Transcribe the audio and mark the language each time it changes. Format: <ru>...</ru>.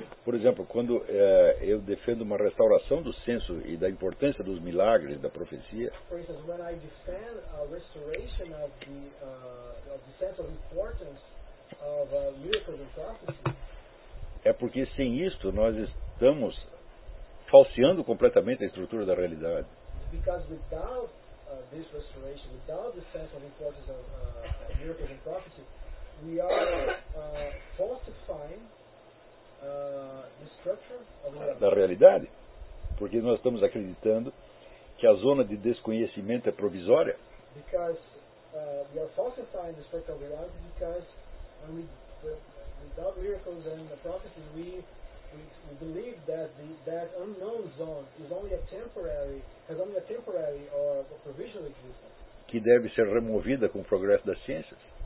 <pt>Por exemplo, quando eu defendo uma restauração do censo e da importância dos milagres, da profecia.</pt> <en>For instance, when I defend a restoration of the sense of importance of miracles and prophecy.</en> <pt>É porque sem isto nós estamos falseando completamente a estrutura da realidade.</pt> <en>Because without this restoration, without the sense of importance of miracles and prophecy, we are falsifying the structure of</en> <pt>da realidade, porque nós estamos acreditando que a zona de desconhecimento é provisória.</pt> <en>Because we are falsifying the structure of reality, because when we without miracles and the prophecies, we we believe that that unknown zone is only a temporary, has only a temporary or a provisional existence.</en> <pt>Que deve ser removida com o progresso das ciências.</pt>